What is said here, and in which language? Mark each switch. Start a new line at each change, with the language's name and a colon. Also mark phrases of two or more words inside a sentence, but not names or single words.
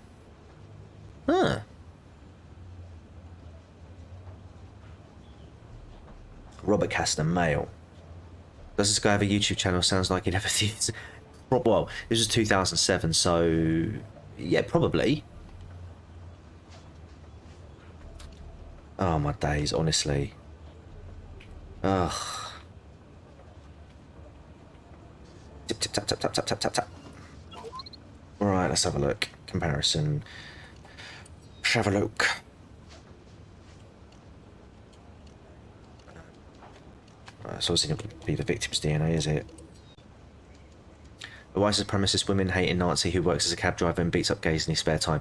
English: Huh. Robert Castner, male. Does this guy have a YouTube channel? Sounds like he'd have a few. Well, this was 2007, so yeah, probably. Oh my days, honestly. Ugh. Tip tip tap tap tap tap tap tap tap. Alright, let's have a look. Comparison. Let's have a look. So it's going to be the victim's DNA, is it? A white supremacist women hating Nazi who works as a cab driver and beats up gays in his spare time.